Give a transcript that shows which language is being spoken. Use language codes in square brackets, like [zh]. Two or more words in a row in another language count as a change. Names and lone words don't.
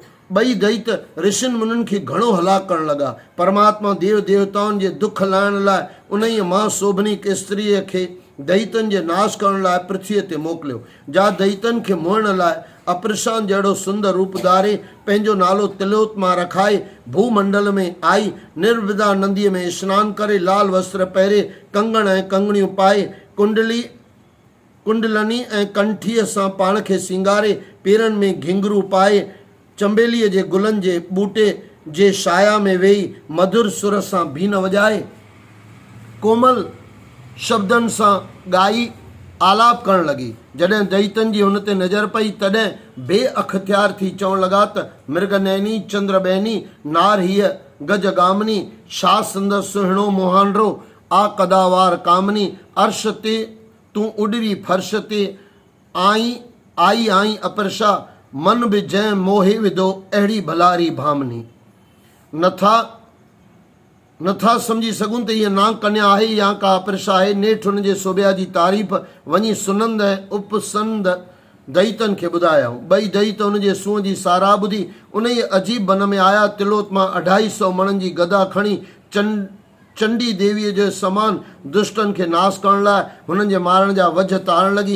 [sd] 2 दैत ऋषियुनि मुनियुनि खे घणो हलाक करण लॻा। परमात्मा देव देवताउनि जे दुख लाहिण लाइ उन ई महाशोभनी केसरीअ खे दैतनि जे नाश करण लाइ पृथ्वीअ ते मोकिलियो। जा दैतनि खे मोहण लाइ अपरिशान जहिड़ो सुंदर रूप धारे पंहिंजो नालो तिलोत्मा रखाए भूमंडल में आई। निर्विदा नदीअ में स्नान करे, लाल वस्त्र पहिरे, कंगण ऐं कंगणियूं पाए, कुंडलनी ऐं कंठीअ सां पाण खे सिंगारे, पेरनि में घिंगरू पाए, चंबेलीअ जे गुलनि जे ॿूटे जे छाया में वेही मधुर सुर सां बीन वॼाए, कोमल शब्दनि सां ॻाई आलाप करण लॻी। जॾहिं दैतनि जी हुन ते नज़र पई तॾहिं बेअख़्तियार थी चवण लॻा त मृगनैनी चंद्रबैनी नार हीअ गजगामिनी, छा संदसि सुहिणो मोहानरो आ कदावार कामनी, अर्श ते तूं उॾरी फर्श ते आई अपरशा, मन बि जंहिं मोहे विधो अहिड़ी भलारी भामनी। नथा सम्झी सघूं त हीअ नाग कन्या आहे या का अपरशा आहे। नेठि हुन जे शोभा जी तारीफ़ वञी सुनंद ऐं उपसंद दैतनि खे ॿुधायऊं। 2 दैत हुन जे सूंहं जी साराह ॿुधी उन ई अजीब बन में आया। तिलोत्मा 250 मणनि जी गदा खणी चंडी देवीअ जे समान दुष्टनि खे नाश करण लाइ हुननि जे मारण जा वझ तारण लॻी।